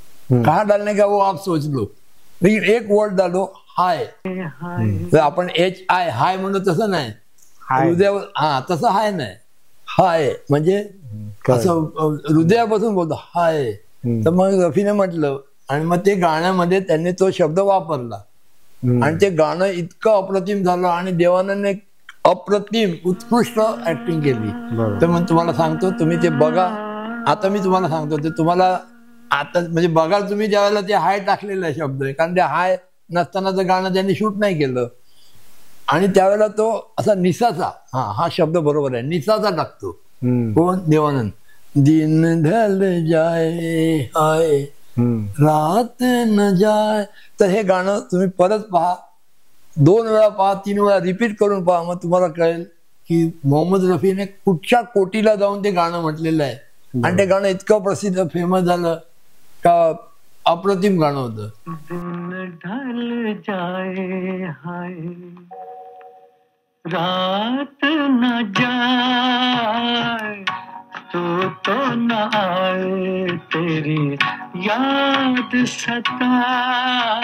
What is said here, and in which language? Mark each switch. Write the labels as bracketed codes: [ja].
[hi] कहा डालने का वो आप सोच लो, लेकिन एक वर्ड डालो, हाय. [mr] आपण HI हाय म्हणतो तसं नाही, हृदयावर, हा तसं हाय नाही, हाय म्हणजे असं हृदयापासून बोलतो हाय. तर मग रफीने म्हटलं आणि मग ते गाण्यामध्ये त्यांनी तो शब्द वापरला आणि ते गाणं इतकं अप्रतिम झालं आणि देवानंदने अप्रतिम उत्कृष्ट ऍक्टिंग केली. तर मग तुम्हाला सांगतो, तुम्ही ते बघा. आता मी तुम्हाला सांगतो ते तुम्हाला आता म्हणजे बघा तुम्ही ज्यावेळेला ते हाय टाकलेला शब्द आहे, कारण ते हाय नसतानाचं गाणं त्यांनी शूट नाही केलं. आणि त्यावेळेला तो असा निसाचा, हा शब्द बरोबर आहे, निसाचा टाकतो. कोण? देवानंद. [hi] दिन ढल जाए हाय रात न जाए. [mr] तर हे गाणं तुम्ही परत पहा, 2 वेळा पहा, 3 वेळा रिपीट करून पहा, मग तुम्हाला कळेल की मोहम्मद रफीने कुठच्या कोटीला जाऊन ते गाणं म्हटलेलं आहे. आणि ते गाणं इतकं प्रसिद्ध फेमस झालं का अप्रतिम गाणं होतं. [hi] दिन ढल जाए हाय रात न जाए तो न आए तेरी याद सताए